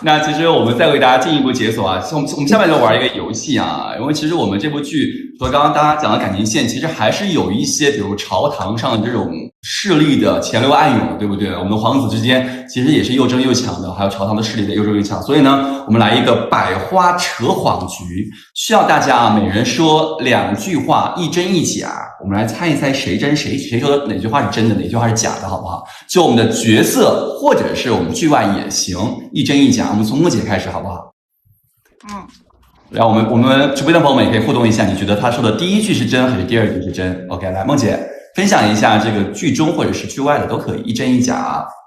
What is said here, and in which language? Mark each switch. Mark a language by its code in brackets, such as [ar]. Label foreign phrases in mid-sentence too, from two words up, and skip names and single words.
[zh] 那其實我們再為大家進一步解鎖啊，我們下面就玩一個遊戲啊，因為其實我們這部劇和剛剛大家講的感情線，其實還是有一些，比如朝堂上的這種勢力的前流暗湧，對不對？我們的皇子之間其實也是又爭又搶的，還有朝堂的勢力的又爭又搶。所以呢，我們來一個百花扯謊局，需要大家啊每人說2句話，一真一假，我們來猜一猜誰真誰說的哪句話是真的，哪句話是假的，好不好？就我們的角色或者是我們劇外也行，一真一假。我們從梦姐開始好不好？然後我們直播的朋友們也可以互動一下，你覺得他說的第一句是真還是第二句是真 ？OK， 來梦姐分享一下這個劇中或者是劇外的都可以，一真一假。